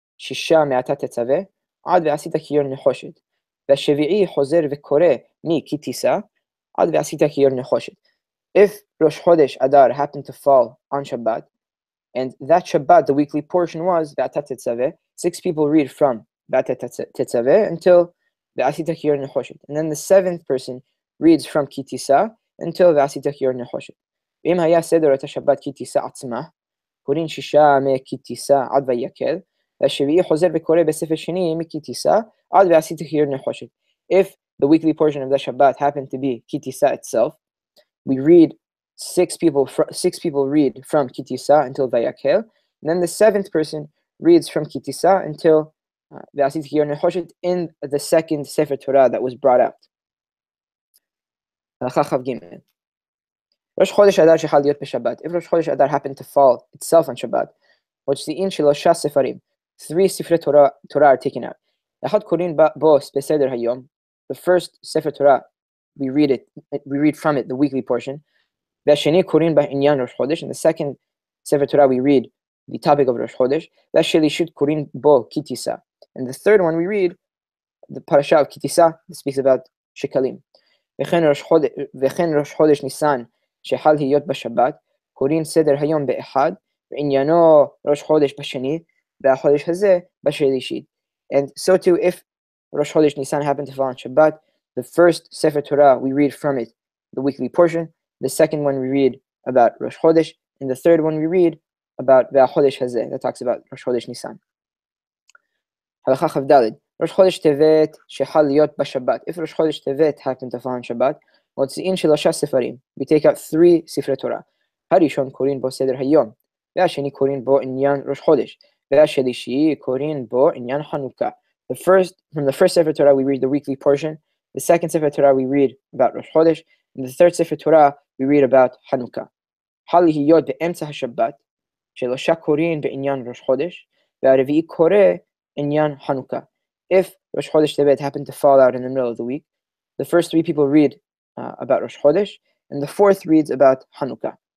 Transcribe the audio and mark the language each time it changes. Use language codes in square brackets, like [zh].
[he] שישה מעתה תצווה, עד ועשית כיור נחושת. והשביעי חוזר וקורא כי תישא, עד ועשית כיור נחושת. [en] If Rosh Chodesh Adar happened to fall on Shabbat, and that Shabbat, the weekly portion was Ve'ata Tetzaveh, 6 people read from Ve'ata Tetzaveh until Ve'asita Kiyur Nechoshet. And then the 7th person reads from Ki Tisa until Ve'asita Kiyur Nechoshet. [he] V'im haya seder et Shabbat Ki Tisa atzmah, קוראים שישה מכי תישא עד ויקל, והשביעי חוזר וקורא בספר שני מכי תישא עד ועשית כיור נחושת. [en] If the weekly portion of the Shabbat happened to be ki tisa itself, we read 6 people read from ki tisa until vayakel, and then the 7th person reads from ki tisa until [he] ועשית כיור נחושת [en] in the second Sefer Torah that was brought out. [he] הלכה כ"ג. Rosh Chodesh Adar shechal להיות בשבת. [en] If Rosh Chodesh Adar happened to fall itself on Shabbat, [he] מוציאים 3 ספרים. 3 ספרי [en] Torah are taken out. [he] אחד קוראים בו בסדר היום. [en] The first Sefer Torah, we read from it the weekly portion. [he] והשני קוראים בעניין ראש חודש. [en] And the second Sefer Torah, we read the topic of Rosh Chodesh. [he] והשלישית קוראים בו כי תישא. [en] And the third one, we read the parasha of כי תישא that speaks about shekalim. [he] וכן ראש חודש ניסן שחל להיות בשבת, קוראים סדר היום באחד, ועניינו ראש חודש בשני, והחודש הזה בשלישית. [en] And so too, if Rosh Chodesh Nisan happened to fall on Shabbat, the first Sefer Torah, we read from it the weekly portion, the second one we read about Rosh Chodesh, and the third one we read about והחודש הזה, that talks about Rosh Chodesh Nisan. [he] הלכה כ"ד. ראש חודש טבת שחל להיות בשבת. [en] If Rosh Chodesh Tevet happened to fall on Shabbat, [he] מוציאים 3 ספרים. [en] We take out 3 ספרי תורה. [he] הראשון קוראים בו סדר היום, והשני קוראים בו עניין ראש חודש, והשלישי קוראים בו עניין חנוכה. [en] From the first Sefer Torah, we read the weekly portion. The second Sefer Torah, we read about Rosh Chodesh. And the third Sefer Torah, we read about Hanukkah. [he] חל להיות באמצע השבת, 3 קוראים בעניין ראש חודש, והרביעי קורא עניין חנוכה. [en] If Rosh Chodesh Tevet happened to fall out in the middle of the week, the first 3 people read about Rosh Chodesh, and the 4th reads about Hanukkah.